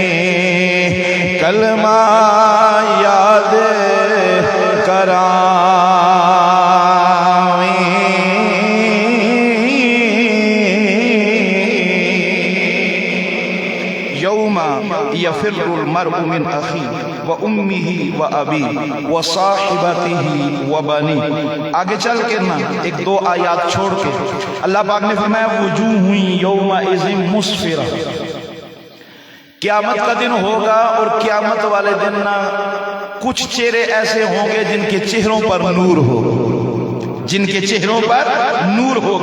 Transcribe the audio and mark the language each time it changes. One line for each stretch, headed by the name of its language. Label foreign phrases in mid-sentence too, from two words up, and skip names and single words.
Hindi: कलमा याद करा
Arabic: يفر المرء من أخيه وأمه وأبيه وصاحبته وبنيه.
Hindi: आगे चल के ना एक दो आयात छोड़ के अल्लाह पाक ने फरमाया
Arabic: وجوه يومئذ مسفرة,
Hindi: क़यामत का दिन होगा और क़यामत वाले दिन ना कुछ चेहरे ऐसे होंगे जिनके चेहरों पर नूर होगा, जिनके चेहरों पर नूर होगा।